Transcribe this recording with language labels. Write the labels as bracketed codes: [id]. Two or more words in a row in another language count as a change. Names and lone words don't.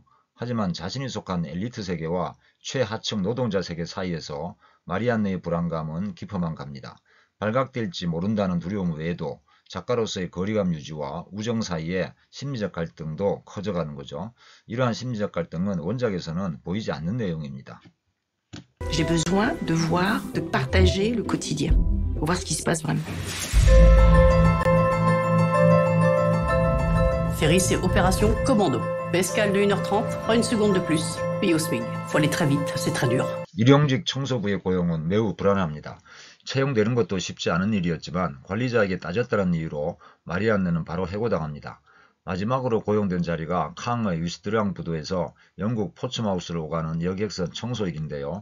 [ko] 하지만 자신이 속한 엘리트 세계와 최하층 노동자 세계 사이에서 마리안느의 불안감은 깊어만 갑니다. 발각될지 모른다는 두려움 외에도 작가로서의 거리감 유지와 우정 사이의 심리적 갈등도 커져가는 거죠. 이러한 심리적 갈등은 원작에서는 보이지 않는 내용입니다. [fr] J'ai besoin de voir, de partager le quotidien. Pour voir ce qui se passe vraiment. Ferry, c'est opération commando. Escale de 1h30, pas une seconde de plus. Puis au swing. Faut aller très vite, c'est très dur. [ko] 일용직 청소부의 고용은 매우 불안합니다. 채용되는 것도 쉽지 않은 일이었지만 관리자에게 따졌다는 이유로 마리안느는 바로 해고당합니다. 마지막으로 고용된 자리가 캉의 위스트르앙 부두에서 영국 포츠마우스를 오가는 여객선 청소일인데요.